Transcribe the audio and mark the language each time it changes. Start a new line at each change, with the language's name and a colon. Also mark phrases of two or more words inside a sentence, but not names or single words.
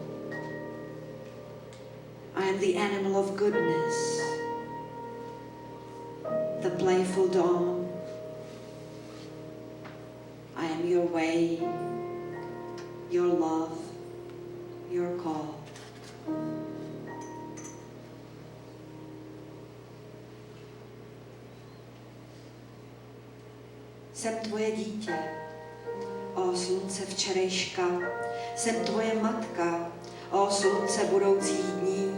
English: I am the animal of goodness, the playful dawn. I am your way, your love, your call.
Czech: Jsem tvoje dítě, ó slunce včerejška, jsem tvoje matka, ó slunce budoucích dní.